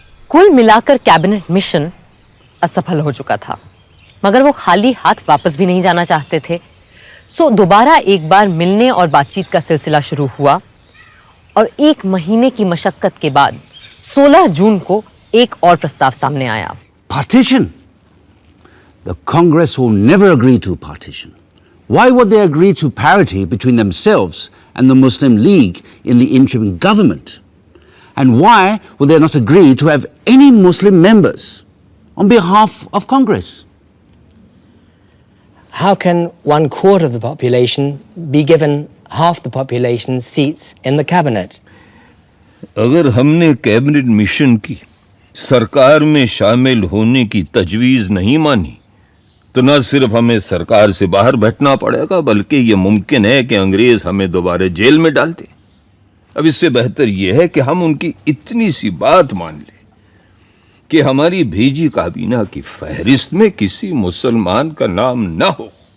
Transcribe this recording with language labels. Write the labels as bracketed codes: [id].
[hi] कुल मिलाकर cabinet mission असफल हो चुका था, मगर वो खाली हाथ वापस भी नहीं जाना चाहते थे। सो दोबारा एक बार मिलने और बातचीत का सिलसिला शुरू हुआ और 1 महीने की मशक्कत के बाद 16 जून को एक और प्रस्ताव सामने आया। [en] Partition? The Congress will never agree to partition. Why would they agree to parity between themselves and the Muslim League in the interim government? And why would they not agree to have any Muslim members on behalf of Congress? How can 1/4 of the population be given half the population's seats in the cabinet? [hi] अगर हमने cabinet mission की सरकार में शामिल होने की तजवीज़ नहीं मानी तो न सिर्फ हमें सरकार से बाहर बैठना पड़ेगा, बल्कि ये मुमकिन है कि अंग्रेज हमें दोबारा जेल में डाल दें। अब इससे बेहतर यह है कि हम उनकी इतनी सी बात मान लें कि हमारी भेजी काबीना की फहरिस्त में किसी मुसलमान का नाम न हो।